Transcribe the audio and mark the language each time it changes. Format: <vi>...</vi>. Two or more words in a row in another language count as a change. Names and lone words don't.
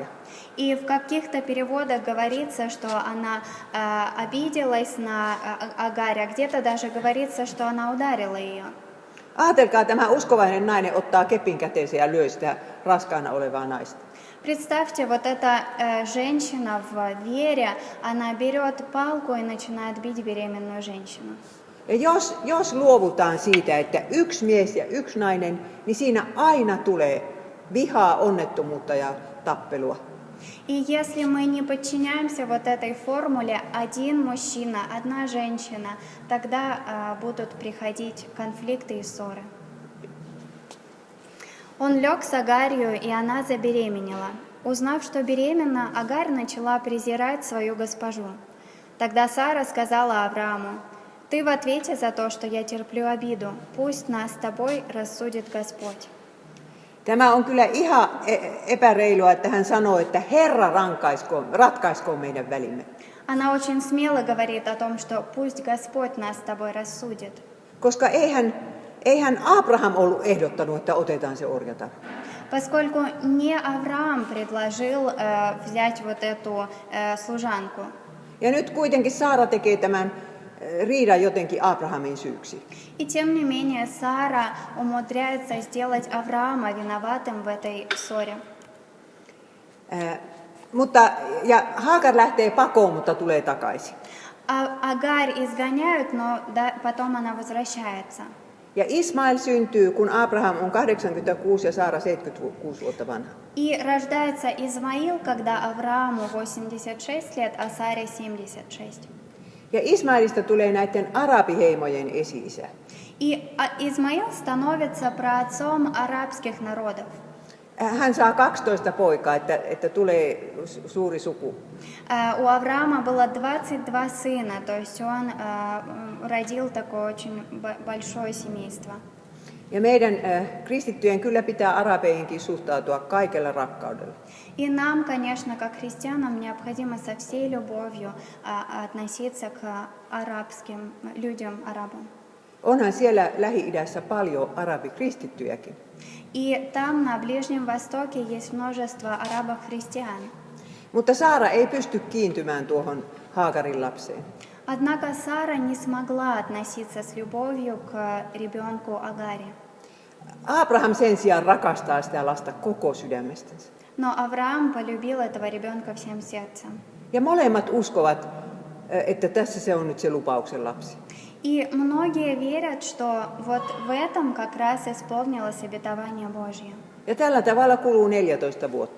<ru>И в каких-то переводах говорится, что она обиделась на Агарь, а где-то даже говорится, что она ударила ее.</ru> <fi>Ajatelkaa, tämä uskovainen nainen ottaa kepin käteensä ja lyö sitä raskaana olevaa naista.</fi> <ru>Представьте, вот эта женщина в вере, она берет палку и начинает бить беременную женщину.</ru> <fi>Ja jos luovutaan siitä, että yksi mies ja yksi nainen, niin siinä aina tulee vihaa, onnettomuutta ja tappelua.</fi> <ru>И если мы не подчиняемся вот этой формуле один мужчина, одна женщина, тогда будут приходить конфликты и ссоры. Он лег с Агарью, и она забеременела. Узнав, что беременна, Агарь начала презирать свою госпожу. Тогда Сара сказала Аврааму: «Ты в ответе за то, что я терплю обиду. Пусть нас с тобой рассудит Господь».</ru> <fi>Tämä on kyllä ihan epäreilua, että hän sanoo, että Herra ratkaiskoon meidän välimme.</fi> <ru>Она очень смело говорит о том, что пусть Господь нас с тобой рассудит.</ru> <fi>Koska eihän Abraham ollut ehdottanut, että otetaan se orjatar.</fi> <ru>Поскольку не Авраам предложил взять вот эту служанку.</ru> <fi>Ja nyt kuitenkin Saara tekee tämän riidan jotenkin Abrahamin syyksi.</fi> <ru>И тем не менее Сара умудряется сделать Авраама виноватым в этой ссоре.</ru> <fi>Ja Haagar lähtee pakoon, mutta tulee takaisin.</fi> <ru>Агарь изгоняют, но потом она возвращается.</ru> <fi>Ja Ismael syntyy, kun Abraham on 86 ja Saara 76 vuotta vanha.</fi> <ru>И рождается Измаил, когда Аврааму 86 лет, а Саре 76.</ru> <fi>Ja Ismailista tulee näiden arabiheimojen esi-isä.</fi> <ru>И Измаил становится праотцом арабских народов.</ru> <fi>Hän saa 12 poikaa, että tulee suuri suku.</fi> <ru>У Авраама было 22 сына, то есть он родил такое очень большое семейство.</ru> <fi>Ja meidän kristittyjen kyllä pitää arabeihinkin suhtautua kaikella rakkaudella.</fi> <ru>И нам, конечно, как христианам, необходимо со всей любовью относиться к арабским людям, арабам.</ru> <fi>Onhan siellä Lähi-idässä paljon arabikristittyjäkin.</fi> <ru>И там, на Ближнем Востоке, есть множество арабов-христиан.</ru> <fi>Mutta Saara ei pysty kiintymään tuohon Haagarin lapseen.</fi> <ru>Однако Сара не смогла относиться с любовью к ребенку Агаре.</ru> <fi>Abraham sen sijaan rakastaa sitä lasta koko sydämestänsä.</fi> <ru>Но Авраам полюбил этого ребенка всем сердцем.</ru> <fi>Ja molemmat uskovat, että tässä se on nyt se lupauksen lapsi.</fi> <ru>И многие верят, что вот в этом как раз исполнилось обетование Божье.</ru> <fi>Ja tällä tavalla kuluu 14 vuotta.</fi>